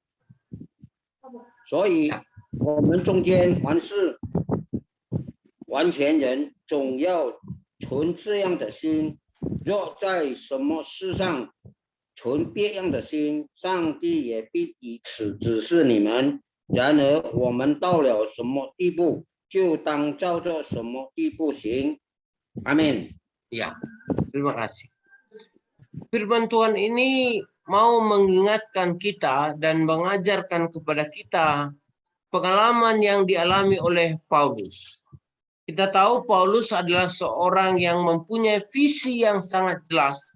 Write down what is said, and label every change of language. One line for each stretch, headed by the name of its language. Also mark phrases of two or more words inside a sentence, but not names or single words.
Chinese: 所以，我们中间凡是完全人，总要存这样的心。若在什么事上存别样的心，上帝也必以此指示你们。然而我们到了什么地步，就当照着什么地步行。Amin.
Indonesian: Ya, terima kasih. Firman Tuhan ini mau mengingatkan kita dan mengajarkan kepada kita pengalaman yang dialami oleh Paulus. Kita tahu Paulus adalah seorang yang mempunyai visi yang sangat jelas.